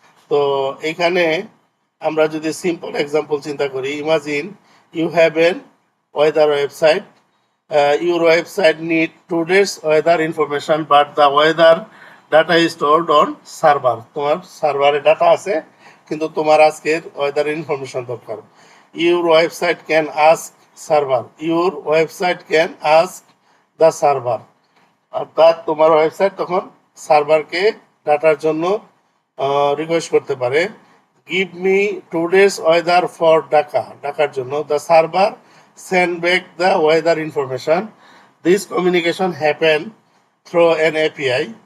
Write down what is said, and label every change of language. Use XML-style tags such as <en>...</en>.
<bn>তো এখানে আমরা যদি সিম্পল এক্সাম্পল চিন্তা করি,</bn> <en>Imagine you have an weather website, your website need today's weather information but the weather data is stored on server.</en> <bn>তোমার সার্ভারে ডাটা আছে কিন্তু তোমার আজকের ওয়েদার ইনফরমেশন দরকার।</bn> <en>Your website can ask server. Your website can ask the server.</en> <bn>অর্থাৎ তোমার website তখন সার্ভারকে ডাটার জন্য রিকোয়েস্ট করতে পারে।</bn> <en>give me today's weather for Dhaka,</en> <bn>ঢাকার জন্য।</bn> <en>The server send back the weather information. This communication happen through an API.</en>